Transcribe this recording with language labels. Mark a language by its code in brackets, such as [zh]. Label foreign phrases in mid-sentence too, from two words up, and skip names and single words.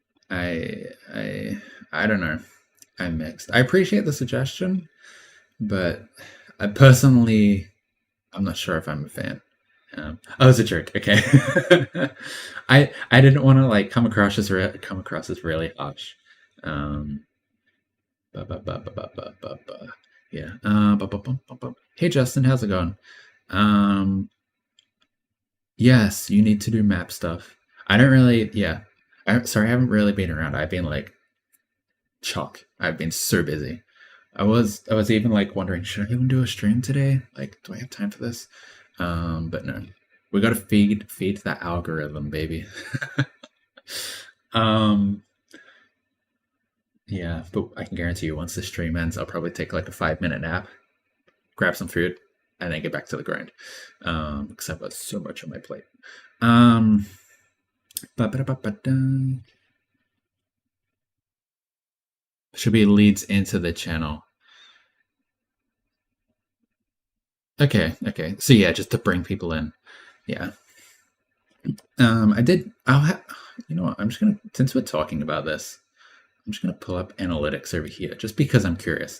[en] I I don't know. I'm mixed. I appreciate the suggestion, but I personally, I'm not sure if I'm a fan. Oh, it's a joke. Okay. I didn't want to like come across as really harsh. Um, ba, ba, ba, ba, ba, ba, ba, ba. Yeah. Ba, ba, ba, ba, ba. Hey Justin, how's it going? Um, yes, you need to do map stuff. I don't really. Yeah. Sorry, I haven't really been around. I've been like chock. I've been so busy. I was even like wondering, should I even do a stream today? Like, do I have time for this? But no. We gotta feed that algorithm, baby. um yeah, but I can guarantee you once the stream ends, I'll probably take like a 5 minute nap, grab some food, and then get back to the grind. Because I've got so much on my plate. Um ba-ba-da-ba-ba-da. Should be leads into the channel. Okay. So yeah, just to bring people in. Yeah. I did. You know what? I'm just gonna, since we're talking about this, I'm just gonna pull up analytics over here, just because I'm curious.